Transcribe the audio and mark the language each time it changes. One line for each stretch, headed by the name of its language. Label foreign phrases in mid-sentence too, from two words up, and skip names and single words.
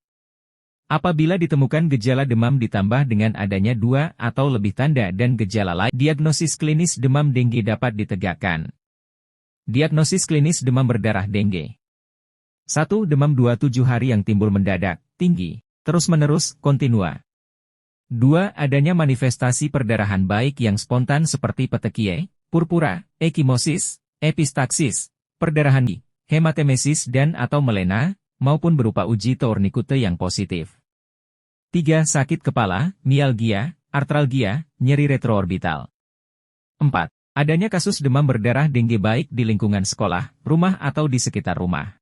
Indonesian: Apabila ditemukan gejala demam ditambah dengan adanya 2 atau lebih tanda dan gejala lain, diagnosis klinis demam dengue dapat ditegakkan. Diagnosis klinis demam berdarah dengue. 1. Demam 27 hari yang timbul mendadak, tinggi, terus-menerus, kontinua. 2. Adanya manifestasi perdarahan baik yang spontan seperti petekie, purpura, ekimosis, epistaksis, perdarahan di, hematemesis dan atau melena, maupun berupa uji tourniquete yang positif. 3. Sakit kepala, mialgia, artralgia, nyeri retroorbital. 4. Adanya kasus demam berdarah dengue baik di lingkungan sekolah, rumah atau di sekitar rumah.